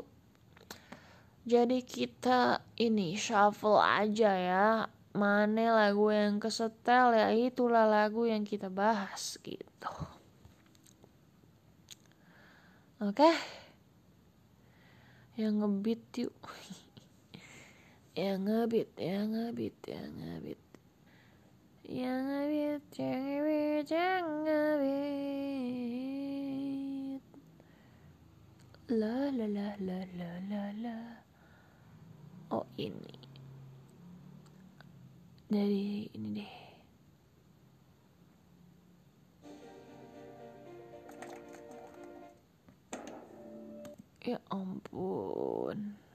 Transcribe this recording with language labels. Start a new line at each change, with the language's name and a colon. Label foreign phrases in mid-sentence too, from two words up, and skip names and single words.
Indonesian: Jadi kita ini shuffle aja ya, mana lagu yang kesetel ya itulah lagu yang kita bahas gitu. Oke? Yang ngebeat yuk. Yang ngebeat. La la la la la la la. Oh ini. Dari ini deh. Ya ampun.